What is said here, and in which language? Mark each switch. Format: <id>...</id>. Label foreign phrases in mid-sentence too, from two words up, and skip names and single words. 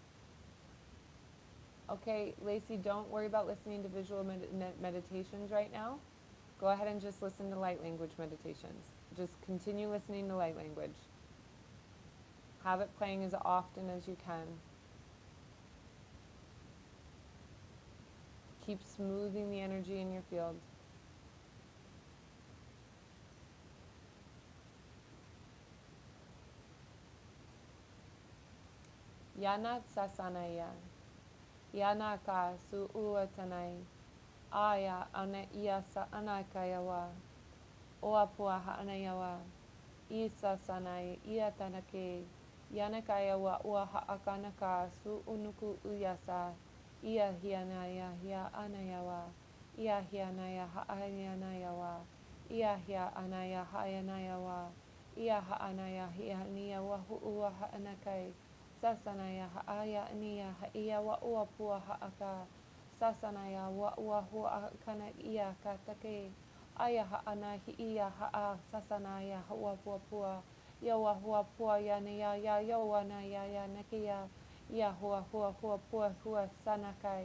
<en>Okay, Lacey, don't worry about listening to visual meditations right now. Go ahead and just listen to light language meditations. Just continue listening to light language. Have it playing as often as you can. Keep smoothing the energy in your field. Yanat sasanaya. Yanaka su uatanai. Aya ana iya sa anakayawa. Oapua ha'anayawa. Isa sanai iya tanake. Yanakayawa ua ha'akanaka su unuku uyasa. Ia hianaya hia anayawa. Ia hianaya ha'ayanayawa. Ia hia anaya ha'ayanayawa. Ia ha'anaya hianiyawa hu'ua ha'anakai. Sasanaya ha'aya ania ha'ia wa uapua ha'aka. Sasanaya wa ua hua kana ia katake. Aya ha'ana hi'ia ha'a sasanaya ha'ua pua. Yawa hua pua yanaya ya yawana ya nakia. Ia hua pua sanakai.</en>